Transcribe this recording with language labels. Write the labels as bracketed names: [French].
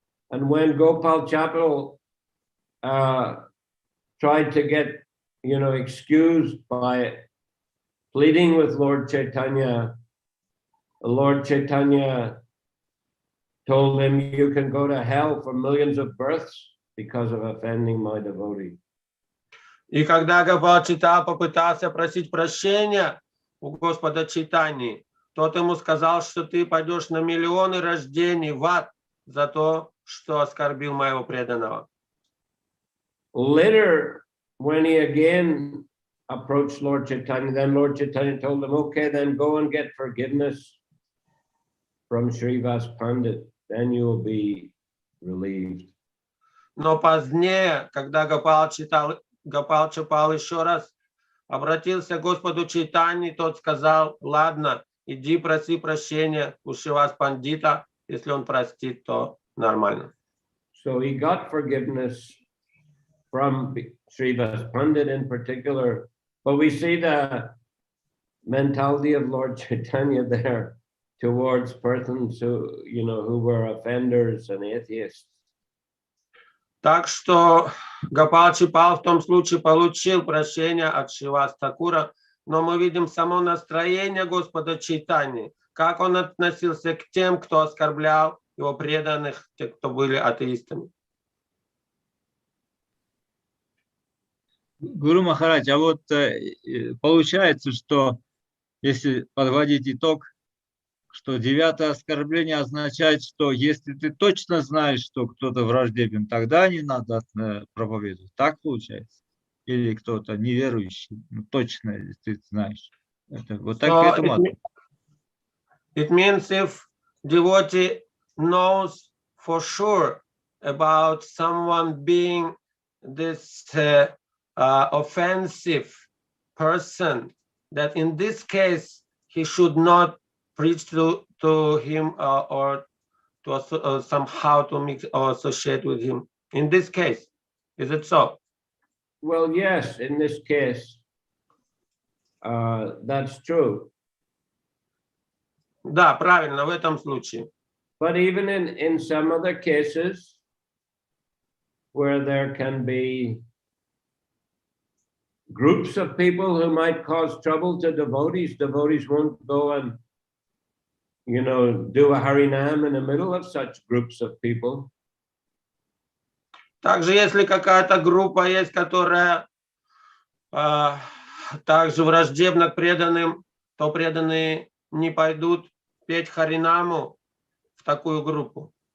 [English] And when Gopal Chapal tried to get, excused by pleading with Lord Chaitanya told him, you can go to hell for millions of births because of offending my devotee. [Russian] И когда Гопал Чайтанья попытался просить прощения у Господа Чайтаньи, тот ему сказал, что ты пойдешь на миллионы рождений в ад за то, что оскорбил моего преданного. [English] Later, when he again approached Lord Chaitanya, then Lord Chaitanya told him, okay, then go and get forgiveness from Srivas Pandit, then you will be relieved. [Russian] Но позднее, когда Гопал Чапал еще раз обратился к Господу Чайтаньи, тот сказал: ладно, иди проси прощения у Шривас Пандита, если он простит, то нормально. [English] So he got forgiveness from Srivas Pandit in particular, but we see the mentality of Lord Chaitanya there towards persons who, you know, who were offenders and atheists. [Russian] Так что Гопал Чапал в том случае получил прощение от Шривас Такура, но мы видим само настроение Господа Чайтаньи, как он относился к тем, кто оскорблял его преданных, те, кто были атеистами. Гуру Махарадж, а вот получается, что если подводить итог, что 9-е оскорбление означает, что если ты точно знаешь, что кто-то враждебен, тогда не надо проповедовать. Так получается? Или кто-то неверующий, ну, точно, если ты знаешь. Это, вот так к этому. [English] It means if devotee knows for sure about someone being this offensive person, that in this case he should not preach to him or to somehow to mix or associate with him. In this case, is it so? Well, yes, in this case, that's true. [Russian] Да, правильно, в этом случае. [English] But even in some other cases where there can be groups of people who might cause trouble to devotees, devotees won't go and, you know, do a Harinam in the middle of such groups of people. [Russian] Также, если какая-то группа есть, которая также враждебна к преданным, то преданные не пойдут петь Харинаму в такую группу.